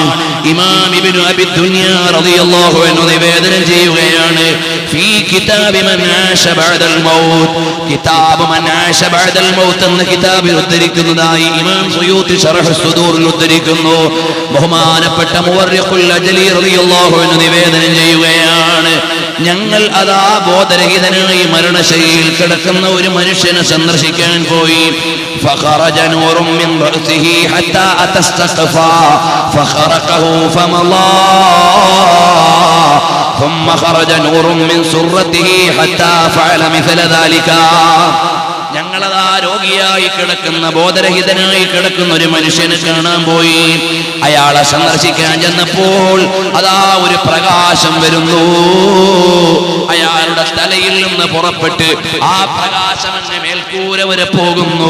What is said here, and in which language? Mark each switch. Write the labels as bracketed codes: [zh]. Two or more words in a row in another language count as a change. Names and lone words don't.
[ml] ഇമാം ഇബ്നു അബി ദുനിയ [ar] رضي الله عنه [ml] നിവേദനം ചെയ്യുകയാണ്, [ar] في كتاب من عاش بعد الموت, [ml] കിതാബ് മൻ ആശ ബഅദൽ മൗത്ത് എന്ന കിതാബിൽ ഉദ്ധരിക്കുന്നതായി ഇമാം സുയൂത്തി ശറഹ് സുദൂറിൽ ഉദ്ധരിക്കുന്നു. ബഹുമാനപ്പെട്ട മുവർരിഖുൽ അജ്ലി [ar] رضي الله عنه [ml] നിവേദനം ചെയ്യുകയാണ്, ഞങ്ങൾ അതാ ബോധരഹിതനായി മരണശയ്യയിൽ കിടക്കുന്ന ഒരു മനുഷ്യനെ സന്ദർശിക്കാൻ പോയി. [ar] فخرج نور من رأسه حتى أتى السقف فخرقه فمضى ثم خرج نور من سرته حتى فعل مثل ذلك. [ml] ഞങ്ങളതാ രോഗിയായി കിടക്കുന്ന, ബോധരഹിതനായി കിടക്കുന്ന ഒരു മനുഷ്യനെ കാണാൻ പോയി. അയാളെ സന്ദർശിക്കാൻ ചെന്നപ്പോൾ അതാ ഒരു പ്രകാശം വരുന്നു. അയാളുടെ തലയിൽ നിന്ന് പുറപ്പെട്ട് ആ പ്രകാശം എന്നെ മേൽക്കൂര വരെ പോകുന്നു.